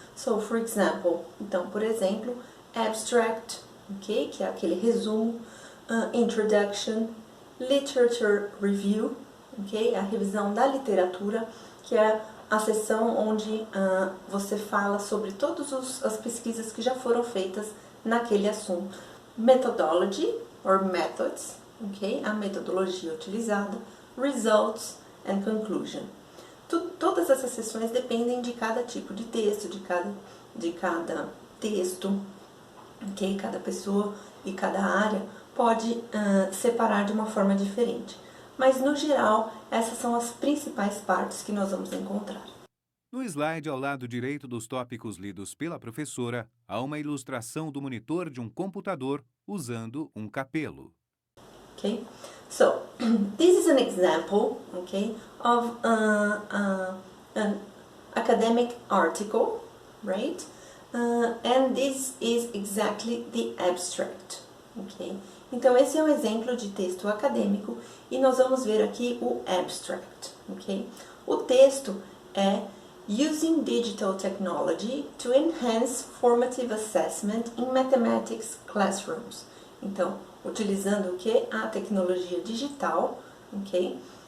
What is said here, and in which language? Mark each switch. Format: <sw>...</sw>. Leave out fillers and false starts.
<en>So, for example,</en> <pt>então, por exemplo, abstract, okay, que é aquele resumo, introduction, literature review, okay, a revisão da literatura, que é a seção onde você fala sobre todas as pesquisas que já foram feitas naquele assunto.</pt> <en>Methodology, or methods, okay,</en> <pt>a metodologia utilizada.</pt> <en>Results and conclusion.</en> <pt>Todas essas seções dependem de cada tipo de texto, de cada texto, okay? Cada pessoa e cada área pode separar de uma forma diferente. Mas, no geral, essas são as principais partes que nós vamos encontrar. No slide ao lado direito dos tópicos lidos pela professora, há uma ilustração do monitor de um computador usando um capelo.</pt> <en>Okay, so this is an example, okay, of an academic article, right? And this is exactly the abstract, okay?</en> <pt>Então esse é um exemplo de texto acadêmico e nós vamos ver aqui o abstract, ok? O texto é Using Digital Technology to Enhance Formative Assessment in Mathematics Classrooms. Então, utilizando o que? A tecnologia digital, ok?</pt>